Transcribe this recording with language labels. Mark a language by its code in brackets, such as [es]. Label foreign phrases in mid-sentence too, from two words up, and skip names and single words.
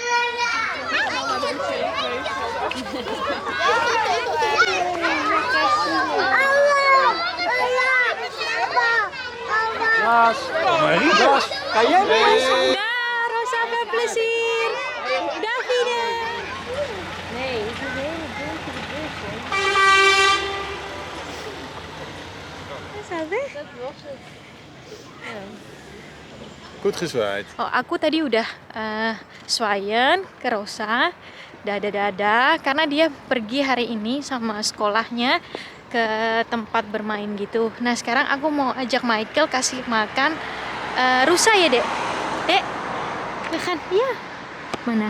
[nl] Ras, Ras, ga jij mee? Dag Rosa, veel plezier. Davide. Nee, het is een hele donkere bus. Sabi? Dat was het. Goed gezwaaid. [id] Oh, aku tadi udah swayan ke Rosa, dada-dada, karena dia pergi hari ini sama sekolahnya ke tempat bermain gitu. Nah sekarang aku mau ajak Michael kasih makan rusa ya dek. Dek, makan? Iya. Mana?